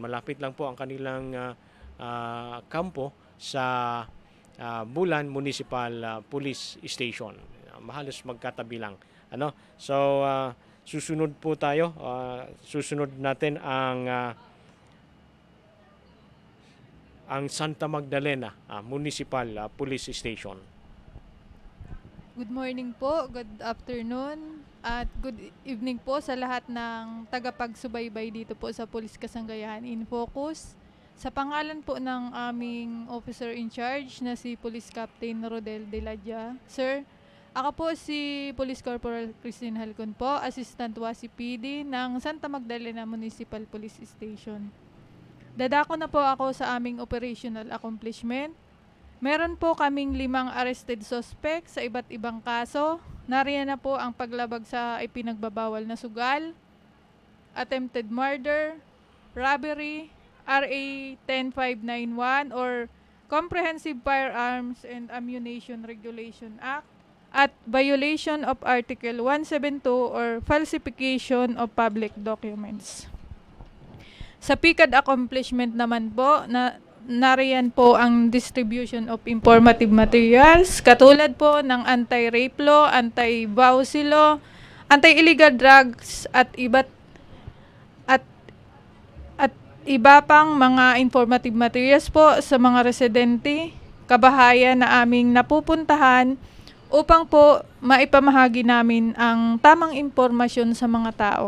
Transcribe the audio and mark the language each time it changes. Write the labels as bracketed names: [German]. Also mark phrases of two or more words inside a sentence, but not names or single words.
[Filipino] Malapit lang po ang kanilang kampo sa Bulan Municipal Police Station. Halos magkatabi lang. So susunod po tayo. Susunod natin ang Santa Magdalena Municipal Police Station. [English] Good morning [Filipino] po, [English] good afternoon, [Filipino] at [English] good evening [Filipino] po sa lahat ng tagapagsubaybay dito po sa Police Kasanggayahan in Focus. Sa pangalan po ng aming [English] officer in charge [Filipino] na si Police Captain Rodel De Ladja. Sir, ako po si Police Corporal Christine Halcon po, Assistant WASI PD ng Santa Magdalena Municipal Police Station. Dadako na po ako sa aming [English] operational accomplishment. [Filipino] Meron po kaming 5 [English] arrested suspect [Filipino] sa iba't ibang kaso. Nariyan na po ang paglabag sa ipinagbabawal na sugal, [English] attempted murder, robbery, RA 10591 or Comprehensive Firearms and Ammunition Regulation Act, at violation of Article 172 or falsification of public documents. [Filipino] Sa PICAD accomplishment naman po, nariyan po ang [English] distribution of informative materials [Filipino] katulad po ng [English] anti-rape law, anti-vowsy law, anti-illegal drugs [Filipino] at iba pang mga [English] informative materials [Filipino] po sa mga residente, kabahayan na aming napupuntahan upang po maipamahagi namin ang tamang impormasyon sa mga tao.